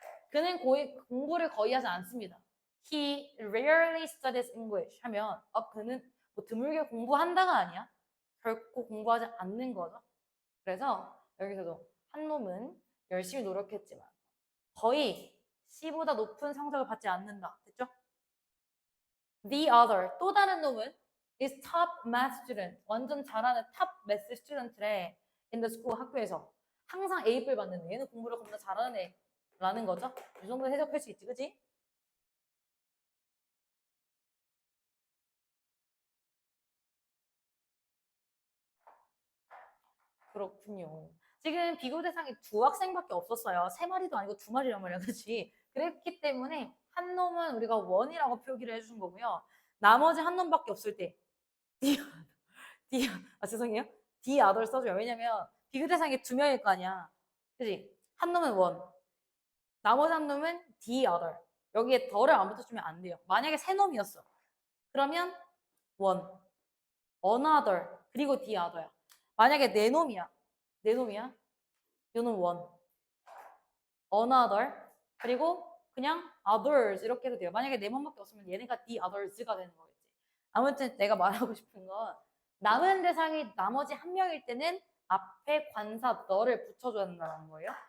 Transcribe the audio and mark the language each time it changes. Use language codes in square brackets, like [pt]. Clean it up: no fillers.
[ko] 그는 공부를 거의 하지 않습니다. [en] He rarely studies English [ko] 하면 그는 뭐 드물게 공부한다가 아니야. 결코 공부하지 않는 거죠. 그래서 여기서도 한 놈은 열심히 노력했지만 거의 C보다 높은 성적을 받지 않는다. 됐죠? [en] The other, [ko] 또 다른 놈은 [en] is top math student. [ko] 완전 잘하는 [en] top math student [ko] 래. [en] in the school, [ko] 학교에서. 항상 A뿔 받는 애. 얘는 공부를 겁나 잘하는 애라는 거죠. 이 정도 해석할 수 있지, 그치? 그렇군요. 지금 비교 대상이 두 학생밖에 없었어요. 세 마리도 아니고 두 마리란 말이야, 그렇지? 그랬기 때문에 한 놈은 우리가 원이라고 표기를 해준 거고요. 나머지 한 놈밖에 없을 때 죄송해요. the other 써줘요. 왜냐면 비교 대상이 두 명일 거 아니야. 그지? 한 놈은 원, 나머지 한 놈은 the other. 여기에 더를 안 붙여주면 안 돼요. 만약에 세 놈이었어. 그러면 one, another, 그리고 the other야. 만약에 네 놈이야. 네 놈이야. 이거는 one, another, 그리고 그냥 others 이렇게 해도 돼요. 만약에 네 번밖에 없으면 얘네가 the others가 되는 거겠지. 아무튼 내가 말하고 싶은 건 남은 대상이 나머지 한 명일 때는 앞에 관사 너를 붙여줘야 된다는 거예요.